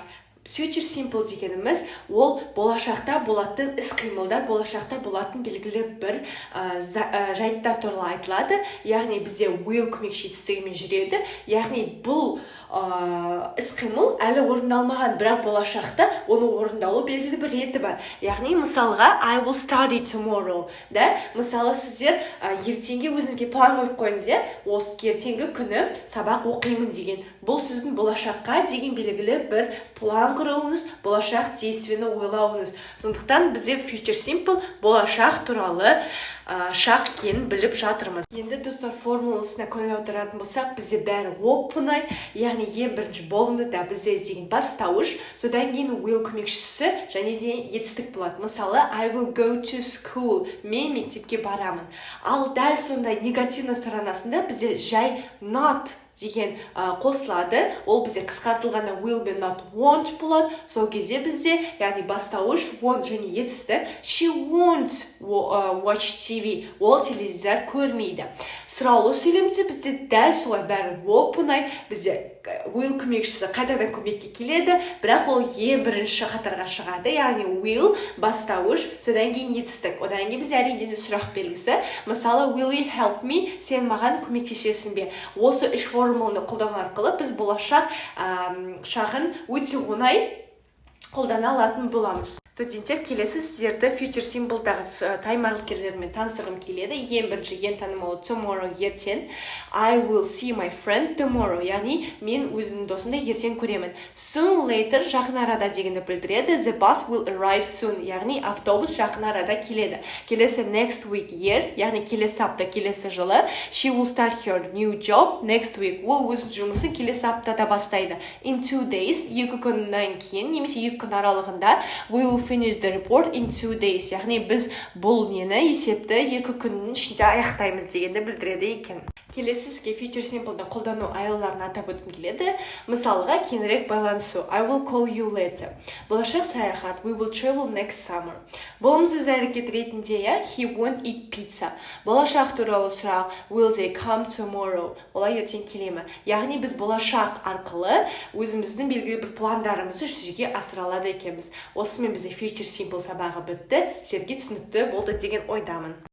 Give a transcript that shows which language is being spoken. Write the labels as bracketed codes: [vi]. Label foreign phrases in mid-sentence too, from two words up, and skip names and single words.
[en] Future Simple [kk] дегеніміз ол болашақта болатын іс-қимылдар, болашақта болатын белгілі бір жайттар туралы айтылады. Яғни бізде will көмекші етістігімен жүреді. Яғни бұл іс-қимыл әлі орындалмаған, бірақ болашақта оны орындалу белгілі бір реті бар. Яғни мысалға [en] I will study tomorrow. [kk] Мысалы сіздер ертеңге өзіңізге план қойып қойыңыз, осы ертеңгі күні сабақ оқимын деген. Бұл сіздің болашаққа деген белгілі бір план құруыңыз, болашақ действиені ойлауыңыз. Сондықтан бізде [en] Future Simple [kk] болашақ туралы шақ екенін біліп жатырмыз. Енді достар, формуласына көңіл аударатын болсақ, бізде бәрі open-ай, яғни ең бірінші болымда бізде деген бастауыш, содан кейін will көмекшісі және де етістік болады. Мысалы, [en] I will go to school. [kk] Мен мектепке барамын. Ал дәл сондай негативный сторонасында бізде жай not деген қосылады. Ол бізде қысқартылғанда [en] will be not won't [kk] болады. Сол кезде бізде, яғни бастауыш won't және етісті. [en] She won't watch TV. [kk] Ол телевизор көрмейді. Сұраулы сөйлемде бізде дәл солай бәрі open-ай. Бізде will көмекшісі қайтадан көмекке келеді, бірақ ол ең бірінші қатарға шығады. Яғни will бастауыш, содан кейін етістік. Одан кейін бізде әрине сұрақ белгісі. Мысалы, [en] will you help me? [kk] Сен маған көмектесесің бе? Осы үш формуланы қолдану арқылы біз болашақ шағын өте оңай қолдана алатын боламыз. Студенттер, келесі сіздерді [en] Future Simple- [kk] дағы таймарлікерлермен таныстырғым келеді. Ең бірінші, ең танымалы tomorrow ертең. [en] I will see my friend tomorrow. [kk] Яғни мен өзімнің досымды ертең көремін. [en] Soon later [kk] жақын арада дегенді білдіреді. [en] The bus will arrive soon. [kk] Яғни автобус жақын арада келеді. Келесі [en] next week year, [kk] яғни келесі апта, келесі жылы. [en] She will start her new job next week. [kk] Ол өзінің жұмысын келесі аптада бастайды. [en] In 2 days, [kk] 2 күннен кейін, немесе 2 күн аралығында, [en] we will finish the report in 2 days. [kk] Яғни біз бұл нені есепті 2 күннің ішінде аяқтаймыз дегенді білдіреді екен. Келесі сізге [en] Future Simple'да [kk] қолдану айларын атап өткім келеді. Мысалға, кеңірек байланысу. [en] I will call you later. [kk] Болашақ саяхат. [en] We will travel next summer. [kk] Болымсыз әрекет ретінде, [en] he won't eat pizza. [kk] Болашақ туралы сұрақ. [en] Will they come tomorrow? [kk] Олар ертең келемі? Яғни біз болашақ арқылы өзіміздің белгілі бір пландарымызды жүзеге асыра алады екенбіз. Осымен бізде [en] Future Simple [kk] сабағы бітті. Сіздерге түсінікті болды деген ойдамын.